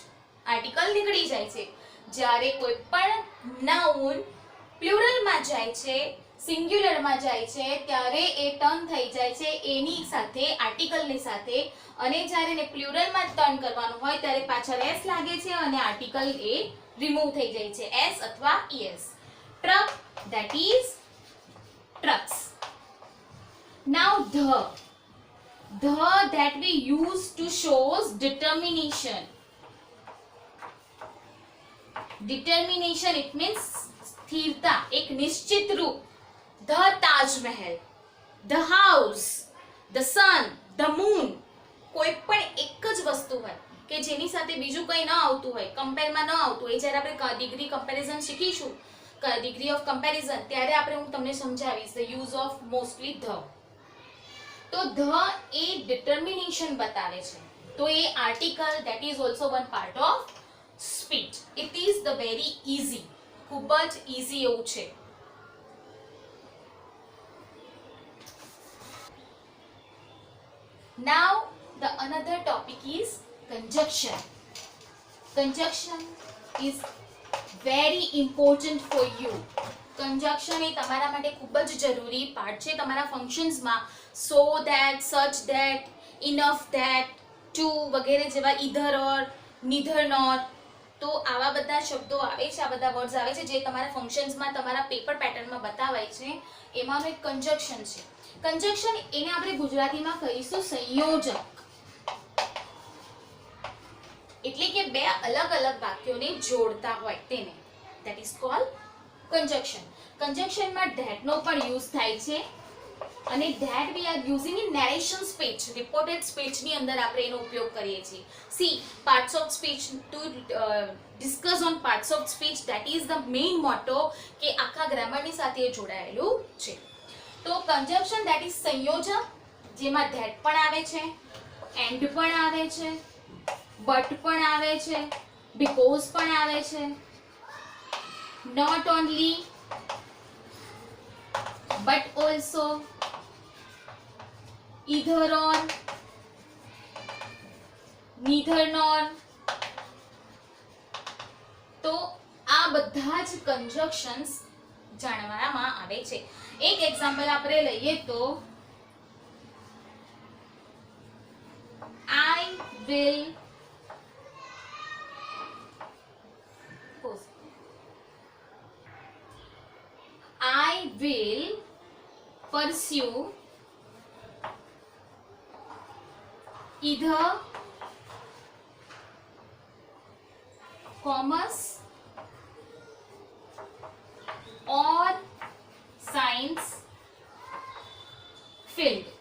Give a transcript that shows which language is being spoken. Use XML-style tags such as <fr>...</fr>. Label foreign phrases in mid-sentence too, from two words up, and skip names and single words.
<gu>આર્ટિકલ નીકળી જાય છે. જ્યારે કોઈ પણ નાઉન પ્લુરલમાં જાય છે, સિંગ્યુલરમાં જાય છે, ત્યારે એ ટર્ન થઈ જાય છે એની સાથે, આર્ટિકલની સાથે. અને જ્યારે એને પ્લુરલમાં ટર્ન કરવાનું હોય ત્યારે પાછળ એસ લાગે છે અને આર્ટિકલ એ રિમૂવ થઈ જાય છે, એસ અથવા es. ટ્રક,</gu> <en>that is trucks. Now the that we use to shows determination. Determination, it means</en> <gu>સ્થિરતા, એક નિશ્ચિત રૂપ.</gu> <en>The Taj Mahal, the house, the sun, the moon.</en> <gu>કોઈ પણ એક જ વસ્તુ હોય કે જેની સાથે બીજું કંઈ ન આવતું હોય, કમ્પેરમાં ન આવતું હોય, જ્યારે આપણે</gu> <en>degree comparison</en> <gu>શીખીશું,</gu> <en>degree of comparison,</en> <gu>ત્યારે આપણે હું તમને સમજાવીશ</gu> <en>the use of mostly the.</en> <gu>તો the એ determination બતાવે છે. તો એ આર્ટિકલ,</gu> <en>that is also one part of speech. It is the very easy,</en> <gu>ખૂબ જ easy એવું છે.</gu> <en>Now the another topic is conjunction. Conjunction is very important for you.</en> <gu>Conjunction એ તમારા માટે ખૂબ જ જરૂરી પાર્ટ છે તમારા ફંક્શન્સમાં.</gu> <en>so that, such that, enough that, to</en> <gu>વગેરે જેવા,</gu> <en>either or, neither nor.</en> <gu>તો આવા બધા શબ્દો આવે છે, આ બધા વર્ડ્સ આવે છે જે તમારા ફંક્શન્સમાં, તમારા પેપર પેટર્નમાં બતાવાય છે. એમાંનું એક કંજક્શન છે. કંજક્શન એને આપણે ગુજરાતીમાં કહીશું સંયોજક. એટલે કે બે અલગ અલગ વાક્યોને જોડતા હોય તેને,</gu> <en>that is called conjunction.</en> <gu>કંજક્શનમાં that નો પણ યુઝ થાય છે અને</gu> <en>that we are using in narration speech, reported speech</en> <gu>ની અંદર આપણે એનો ઉપયોગ કરીએ છીએ.</gu> <en>see, parts of speech, to discuss on parts of speech, that is the main motto</en> <gu>કે આખા ગ્રામરની સાથે જોડાયેલું છે. તો conjunction,</gu> <en>that is</en> <gu>સંયોજક, જેમાં that પણ આવે છે, and પણ આવે છે, but પણ આવે છે, because પણ આવે છે,</gu> <en>not only but also, either or, neither nor.</en> <gu>તો આ બધા જ કંજક્શન્સ જાણવામાં આવે છે. એક એક્ઝામ્પલ આપણે લઈએ તો</gu> <en>I will pursue either commerce or science field.</en>